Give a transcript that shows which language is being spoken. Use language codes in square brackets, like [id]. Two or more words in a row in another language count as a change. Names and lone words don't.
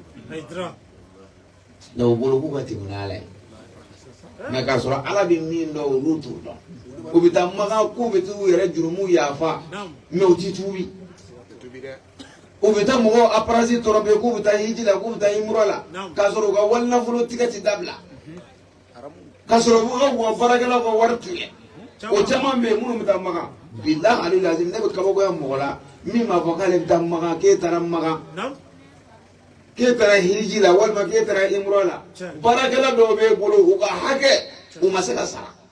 [bm] Hydra. no bolo ku ga ti na ala mais ka sɔrɔ ala bɛ min dɔn olu t'o dɔn u bɛ taa makan k'u bɛ t'u yɛrɛ jurumu yafa mais u ti tuubi u bɛ taa mɔgɔw aparasi tɔrɔ bɛ k'u bɛ taa hiji la k'u bɛ taa imura la k'a sɔrɔ u ka wari nafolo tigɛ ti dabila k'a sɔrɔ u ka wa baarakɛlaw ka wari tigɛ o caman bɛ yen minnu bɛ taa makan bilahi ali lazim ne bɛ kabakoya mɔgɔ la min b'a fɔ k'ale bɛ taa makan k'e taara makan k'e taara hiji la walima k'e taara imura la baarakɛla dɔw b'e bolo u ka hakɛ u ma se ka sara